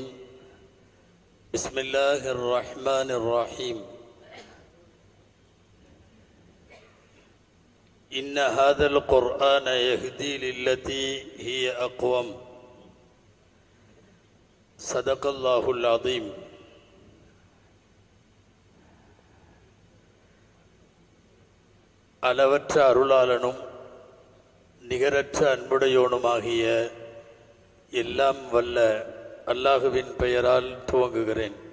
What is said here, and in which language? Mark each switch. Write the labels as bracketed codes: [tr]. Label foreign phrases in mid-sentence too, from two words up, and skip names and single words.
[ar] بسم الله الرحمن الرحيم. إن هذا القرآن يهدي للتي هي أقوم. صدق الله العظيم. [ta] அளவற்ற அருளாளனும் நிகரற்ற அன்புடையோனுமாகிய எல்லாம் வல்ல அல்லாஹுவின் பெயரால் துவங்குகிறேன்.